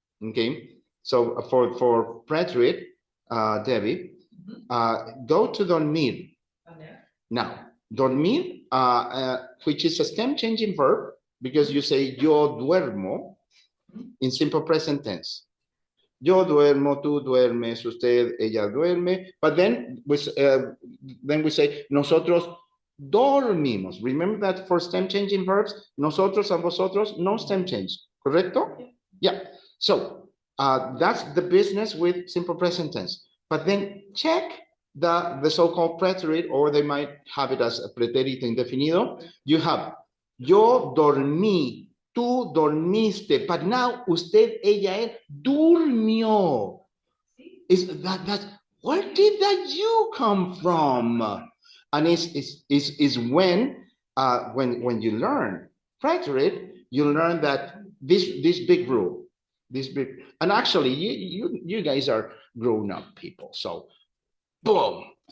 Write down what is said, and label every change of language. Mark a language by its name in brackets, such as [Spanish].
[English] Okay, so for preterite, Debbie, go to dormir. Okay. Now, dormir, which is a stem changing verb, because you say [Spanish] yo duermo [English] in simple present tense. [Spanish] Yo duermo, tú duermes, usted, ella duerme. [English] But then we say [Spanish] nosotros dormimos. [English] Remember that for stem changing verbs, nosotros and vosotros, no stem change. [Spanish] Correcto? [English] Yeah. So that's the business with simple present tense. But then check the so-called preterite, or they might have it as a pretérito indefinido. You have [Spanish] yo dormí, tú dormiste, [English] but now [Spanish] usted, ella, él durmió. [English] Is that where did that you come from? And is when you learn preterite, you learn that this big rule, and actually you guys are grown up people, so boom.